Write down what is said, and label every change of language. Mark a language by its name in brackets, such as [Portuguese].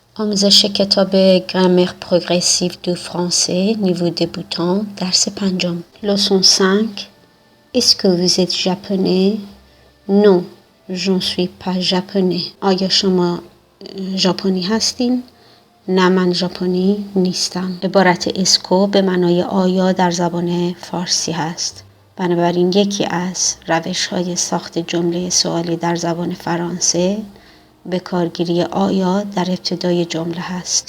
[Persian] آموزش کتاب گرامر پروگرسیو دو فرانسه نیو دبوتان درس 5. [French] Leçon 5. Est-ce que vous êtes japonais? Non, je ne suis pas japonais. [Persian] آیا شما ژاپنی هستین؟ نه، من ژاپنی نیستم. عبارت اسکو به معنای آیا در زبان فارسی هست. بنابراین یکی از روش‌های ساخت جمله سوالی در زبان فرانسه به کارگیری آیا در ابتدای جمله هست.